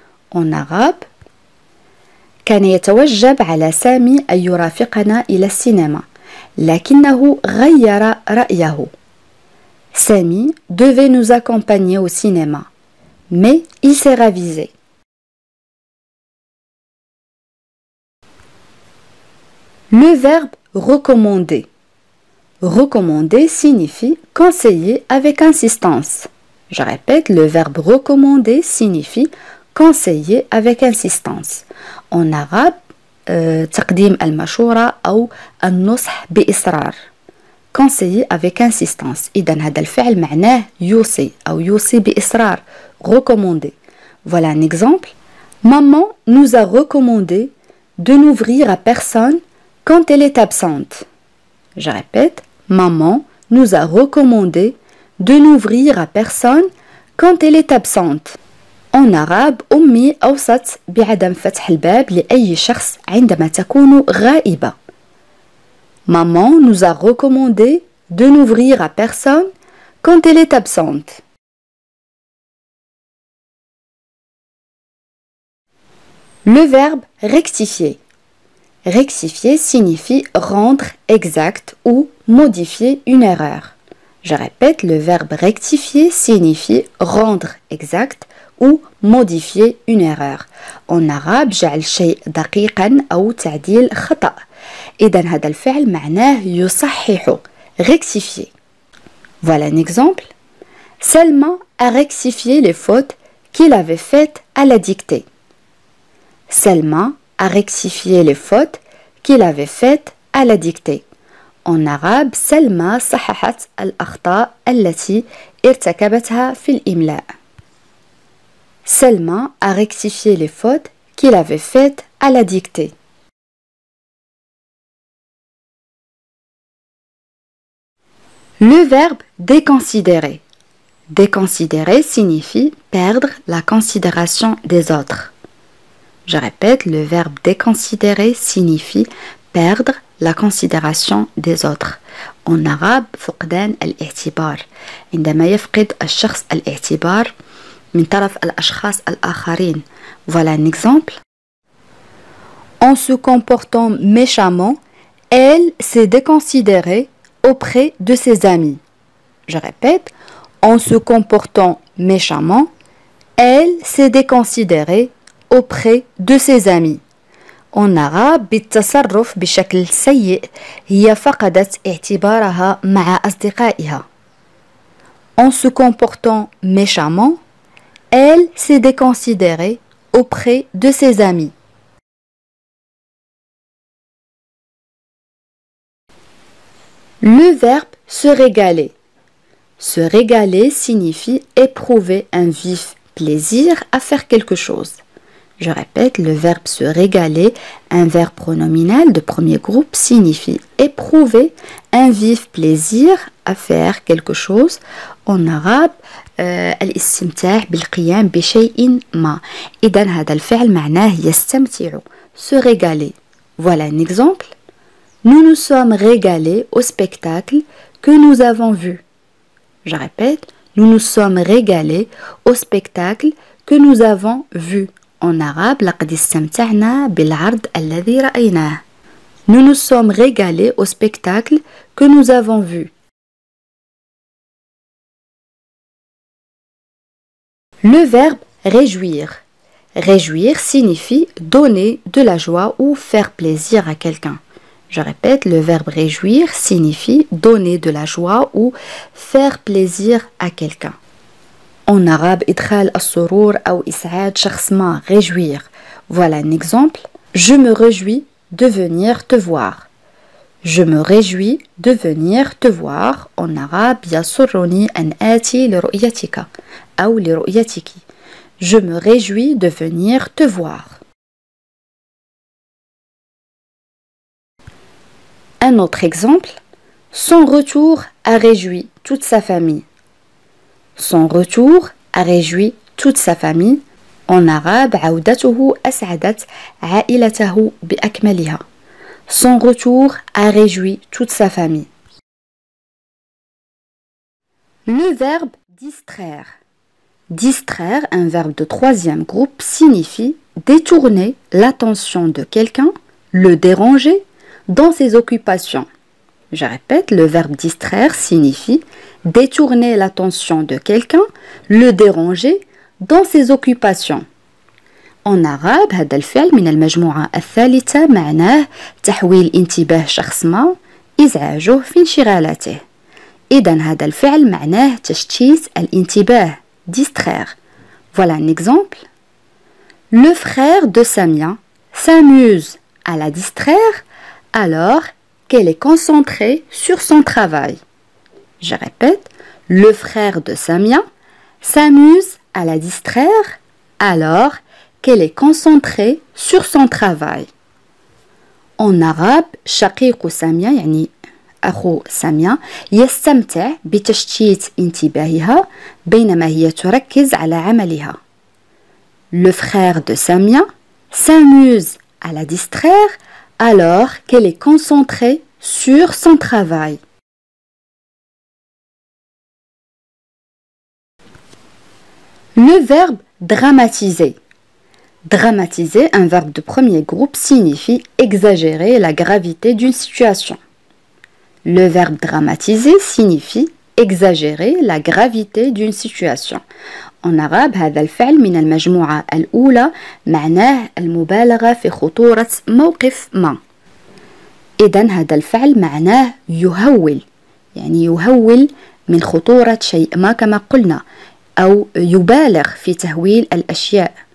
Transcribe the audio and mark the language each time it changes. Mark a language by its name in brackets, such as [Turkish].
[French] En arabe, [Arabic] كان يتوجب على سامي أن يرافقنا إلى السينما، لكنه غير رأيه. [French] Samy devait nous accompagner au cinéma, mais il s'est ravisé. Le verbe recommander. Recommander signifie conseiller avec insistance. Je répète, le verbe recommander signifie conseiller avec insistance. En arabe, [Arabic] تقديم المشورة أو النصح بإصرار. [French] conseiller avec insistance. [Arabic] إذن هذا الفعل معناه يوصي أو يوصي بإصرار. [French] recommander. Voilà un exemple. Maman nous a recommandé de n'ouvrir à personne quand elle est absente. Je répète, maman nous a recommandé de n'ouvrir à personne quand elle est absente. En arabe, [Arabic] أمي أوصت بعدم فتح الباب لأي شخص عندما تكون غائبة. [French] Maman nous a recommandé de n'ouvrir à personne quand elle est absente. Le verbe rectifier. Rectifier signifie rendre exact ou modifier une erreur. Je répète, le verbe rectifier signifie rendre exact ou modifier une erreur. En arabe, [Arabic] جعل شيء دقيقا أو تعديل خطأ. إذن هذا الفعل معناه يصحح. [French] Rectifier. Voilà un exemple. Selma a rectifié les fautes qu'il avait faites à la dictée. Selma a rectifié les fautes qu'il avait faites à la dictée. En arabe, [Arabic] سلمى صححت الأخطاء التي ارتكبتها في الإملاء. [French] Selma a rectifié les fautes qu'il avait faites à la dictée. Le verbe déconsidérer. Déconsidérer signifie perdre la considération des autres. Je répète, le verbe déconsidérer signifie perdre la considération des autres. En arabe, [Arabic] فقدان الاعتبار. عندما يفقد الشخص الاعتبار من طرف الأشخاص الآخرين. [French] Voilà un exemple. En se comportant méchamment, elle s'est déconsidérée auprès de ses amis. Je répète, en se comportant méchamment, elle s'est déconsidérée auprès de ses amis. En arabe, [Arabic] بالتصرف بشكل سيء هي فقدت اعتبارها مع أصدقائها. [French] En se comportant méchamment, elle s'est déconsidérée auprès de ses amis. Le verbe se régaler. Se régaler signifie éprouver un vif plaisir à faire quelque chose. Je répète, le verbe se régaler, un verbe pronominal de premier groupe, signifie éprouver un vif plaisir à faire quelque chose. En arabe, [Arabic] الاستمتاع بالقيام بشيء ما. إذن هذا الفعل معناه يستمتع, se régaler. [French] Voilà un exemple. Nous nous sommes régalés au spectacle que nous avons vu. Je répète, nous nous sommes régalés au spectacle que nous avons vu. En arabe, [Arabic] لقد استمتعنا بالعرض الذي رأيناه. [French] Nous nous sommes régalés au spectacle que nous avons vu. Le verbe réjouir. Réjouir signifie donner de la joie ou faire plaisir à quelqu'un. Je répète, le verbe réjouir signifie donner de la joie ou faire plaisir à quelqu'un. En arabe, [Arabic] إدخال السرور أو إسعاد شخص ما, réjouir. [French] Voilà un exemple. Je me réjouis de venir te voir. Je me réjouis de venir te voir. En arabe, [Arabic] يسرني أن آتي لرؤيتك أو لرؤيتك. [French] Je me réjouis de venir te voir. Un autre exemple. Son retour a réjoui toute sa famille. Son retour a réjoui toute sa famille. En arabe, [Arabic] عودته أسعدت عائلته بأكملها. [French] Son retour a réjoui toute sa famille. Le verbe distraire. Distraire, un verbe de troisième groupe, signifie détourner l'attention de quelqu'un, le déranger dans ses occupations. Je répète, le verbe distraire signifie détourner l'attention de quelqu'un, le déranger dans ses occupations. En arabe, [Arabic] هذا الفعل من المجموعة الثالثة معناه تحويل انتباه شخص ما إزعاجه في انشغالاته. إذن هذا الفعل معناه تشتيت الانتباه distraire. [French] Voilà un exemple. Le frère de Samia s'amuse à la distraire alors qu'elle est concentrée sur son travail. Je répète, le frère de Samia s'amuse à la distraire alors qu'elle est concentrée sur son travail. En arabe, [Arabic] شقيق سامية يعني أخو سامية يستمتع بتشتيت انتباهها بينما هي تركز على عملها. [French] Le frère de Samia s'amuse à la distraire alors qu'elle est concentrée sur son travail. Le verbe dramatiser. Dramatiser, un verbe de premier groupe, signifie exagérer la gravité d'une situation. Le verbe dramatiser signifie exagérer la gravité d'une situation. En arabe [Arabic] هذا الفعل من المجموعة الأولى معناه المبالغة في خطورة موقف ما. إذن هذا الفعل معناه يهول، يعني يهول من خطورة شيء ما كما قلنا، أو يبالغ في تهويل الأشياء.